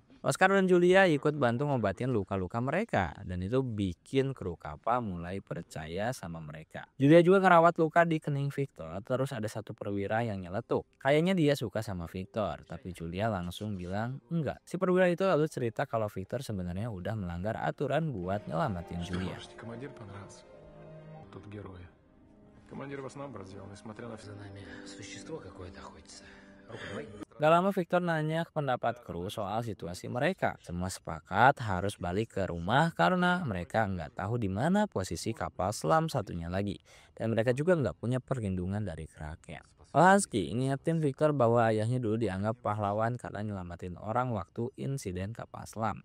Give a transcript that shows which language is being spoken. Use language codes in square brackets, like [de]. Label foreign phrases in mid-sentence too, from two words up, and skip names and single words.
[id] Oscar dan Julia ikut bantu ngobatin luka-luka mereka dan itu bikin kru kapal mulai percaya sama mereka. Julia juga ngerawat luka di kening Victor, terus ada satu perwira yang nyeletuk. Kayaknya dia suka sama Victor, tapi Julia langsung bilang enggak. Si perwira itu lalu cerita kalau Victor sebenarnya udah melanggar aturan buat nyelamatin Julia. [ru] Командир понравился. Тут герои. Командир вас наоборот сделал, несмотря на все. За нами существо какое-то охотится. Рука, давай. [id] Gak lama Victor nanya pendapat kru soal situasi mereka. Semua sepakat harus balik ke rumah karena mereka nggak tahu di mana posisi kapal selam satunya lagi. Dan mereka juga nggak punya perlindungan dari Kraken. Olansky ngingetin Victor bahwa ayahnya dulu dianggap pahlawan karena nyelamatin orang waktu insiden kapal selam.